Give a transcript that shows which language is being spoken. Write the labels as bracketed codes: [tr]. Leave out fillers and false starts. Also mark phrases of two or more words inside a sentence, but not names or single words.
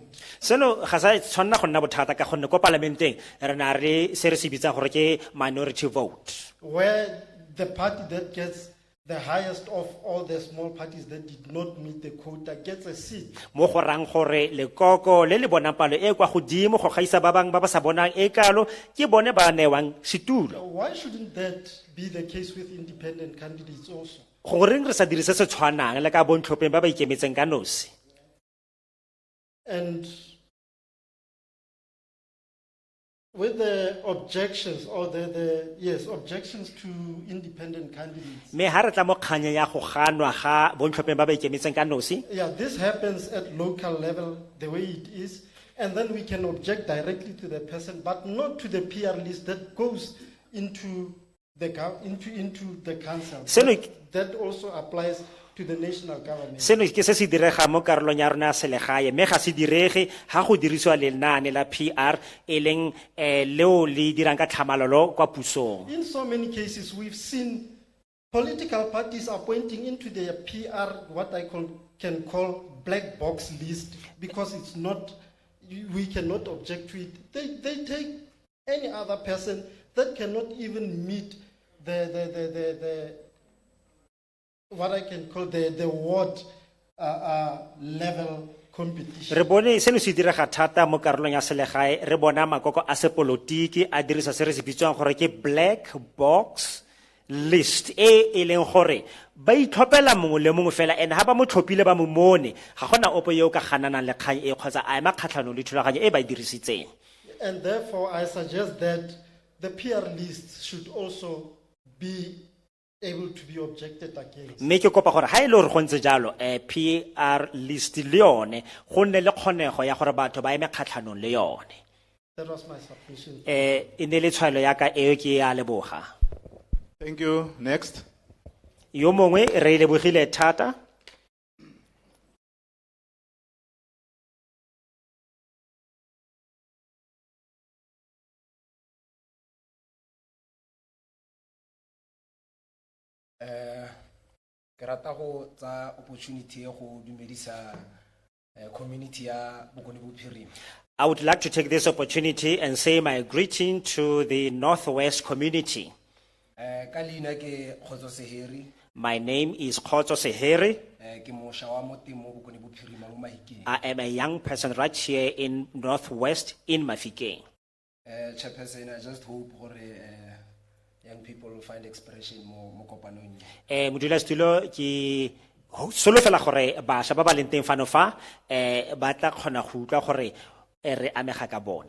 [tn] Seno ga sa tshwanna go nna bothata ka gonne ko parlamenteng re na re se re se bitsang gore ke [en] minority vote, Where the party that gets the highest of all the small parties that did not meet the quota gets a seat. [tn] mo go rang gore lekoko le le bonang palo e kwa godimo go gaisa ba bang ba ba sa bonang e kalo ke bone ba newang setulo. [en] Why shouldn't that be the case with independent candidates also? [tn] Goreng re sa dirise se tshwanang le ka bontlhopheng ba ba ikemetseng ka nosi. [en] And with the objections or objections to independent candidates. [tn] Me ha re tla mo kganya ya go ganwa ga bontlhopheng ba ba ikemetseng ka nosi. [en] Yeah, this happens at local level the way it is, and then we can object directly to the person, but not to the PR list that goes into the council. That also applies to the national government. [tn] Seno ke se se direga mo karolong ya rona ya selegae me ga se direge ha go dirisiwa lenaane la PR e leng leo le dirang ka tlhamalalo kwa pusong. [en] In so many cases, we've seen political parties appointing into their PR what I can call black box list, because it's not, we cannot object to it. They take any other person that cannot even meet the what I can call the ward level competition. [tn] Re bone seno se direga thata mo karolong ya selegae re bona makoko a sepolotiki a dirisa se re se bitswang gore ke [en] black box list [tn] e leng gore ba itlhophela mongwe le mongwe fela and ha ba mo tlhophile ba mo mone ga gona opo yo ka gananang le kgang e kgotsa a ema kgatlhanong le thulaganyo e ba dirisitseng. [en] And therefore I suggest that the PR list should also be able to be objected against. [tn] Me ke kopa gore ha ile re go ntse jalo [en] PR list [tn] le yone go nne le kgonego ya gore batho ba eme kgatlhanong le yone. [en] That was my submission. [tn] E ne le tshwaelo ya ka eo ke ya leboga. [en] Thank you. Next. [tn] Yo mongwe re lebogile thata. Ke rata go tsa opportunity ya go dumedisa community ya Bokone Bophirima. [en] I would like to take this opportunity and say my greeting to the Northwest community. [tn] Ka leina ke Khotso Seheri, [en] My name is Khotso Sehere. [tn] ke mosha wa mo teng mo Bokone Bophirima mo Mahikeng. [en] I am a young person right here in Northwest in Mahikeng. Chairperson, I just hope gore young people will find expression [tn] mo kopanong. Modulasetulo ke solofela gore bašwa ba ba leng teng fano fa ba tla kgona go utlwa gore re amega ka bone.